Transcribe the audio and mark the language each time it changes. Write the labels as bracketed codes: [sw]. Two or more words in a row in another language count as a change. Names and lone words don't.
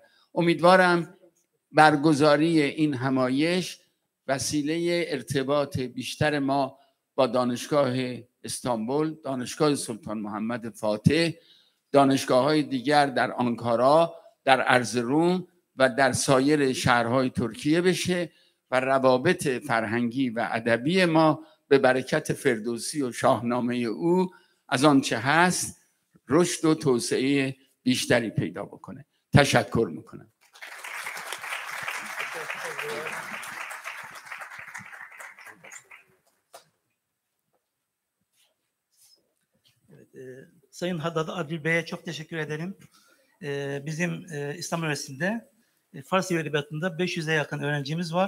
[fa] امیدوارم برگزاری این همایش وسیله ارتباط بیشتر ما با دانشگاه استانبول، دانشگاه سلطان محمد فاتح، دانشگاه‌های دیگر در آنکارا، در ارزروم و در سایر شهرهای ترکیه بشه و روابط فرهنگی و ادبی ما به برکت فردوسی و شاهنامه او از آنچه هست رشد و توسعه بیشتری پیدا بکنه. تشکر میکنم. [tr] Sayın Haddad Adil Bey'e çok teşekkür ederim. Bizim İslam Üniversitesi'nde Farsi Edebiyatı'nda 500'e yakın öğrencimiz var.